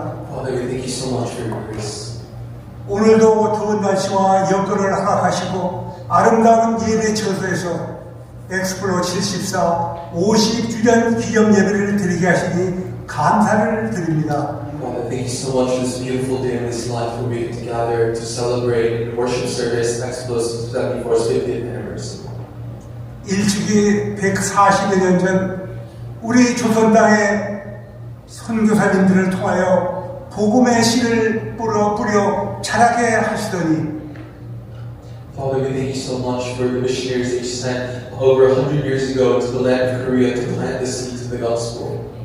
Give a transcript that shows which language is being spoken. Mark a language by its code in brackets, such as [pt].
[en] Father, we thank you so much for your grace. [ko] 오늘도 더운 날씨와 여건을 허락하시고 아름다운 예배 처소에서 엑스플로 74 50주년 기념 예배를 드리게 하시니 감사를 드립니다. [en] Father, thank you so much for this beautiful day in this life where we get to gather to celebrate in worship service Explosive 74's 50th anniversary. [ko] 일찍이 140여 년 전 우리 조선 땅의 선교사님들을 통하여 복음의 씨를 뿌려 자라게 하시더니 [en] Father, we thank you so much for the missionaries that you sent over 100 years ago to the land of Korea to plant the seeds of the gospel.